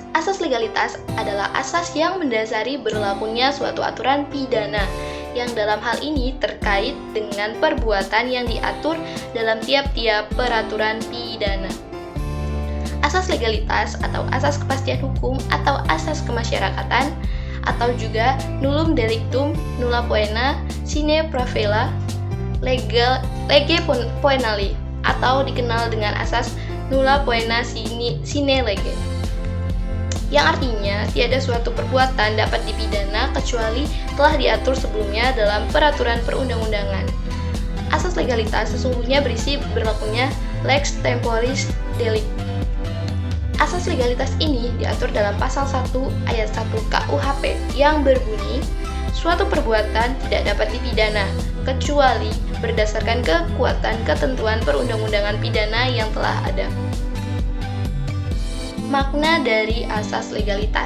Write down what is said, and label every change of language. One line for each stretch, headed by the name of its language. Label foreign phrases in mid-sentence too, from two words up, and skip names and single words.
Indonesian: Asas legalitas adalah asas yang mendasari berlakunya suatu aturan pidana yang dalam hal ini terkait dengan perbuatan yang diatur dalam tiap-tiap peraturan pidana. Asas legalitas atau asas kepastian hukum atau asas kemasyarakatan atau juga
Latin: nullum delictum nulla poena sine pravela lege poenali
Indonesian: atau dikenal dengan asas
Latin: nulla poena sine lege,
Indonesian: yang artinya tiada suatu perbuatan dapat dipidana kecuali telah diatur sebelumnya dalam peraturan perundang-undangan. Asas legalitas sesungguhnya berisi berlakunya
Latin: lex temporis delicti.
Indonesian: Asas legalitas ini diatur dalam pasal 1 ayat 1 KUHP yang berbunyi, suatu perbuatan tidak dapat dipidana kecuali berdasarkan kekuatan ketentuan perundang-undangan pidana yang telah ada. Makna dari asas legalitas.